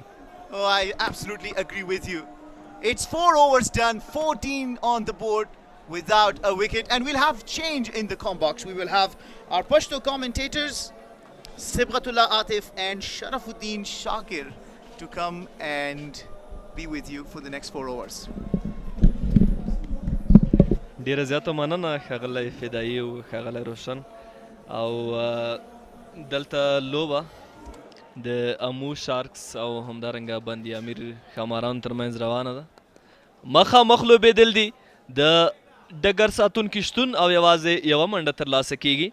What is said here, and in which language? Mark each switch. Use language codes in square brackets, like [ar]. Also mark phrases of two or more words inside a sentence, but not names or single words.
[en] Oh, I absolutely agree with you. It's 4 overs done, 14 on the board without a wicket, and we'll have change in the com box. We will have our Pashto commentators, Sibghatullah Atif and Sharafuddin Shakir, to come and be with you for the next 4 overs. [ps] ډیره زیاته مننه ښاغلی فدایي او ښاغلی روشن. او دلته لوبه د امو شارکس او همدارنګه بندي امیر ښامارانو ترمنځ روانه ده. مخامخ لوبېدل دي، د ډګر ساتونکي شتون او یوازې یوه منډه ترلاسه کیږي.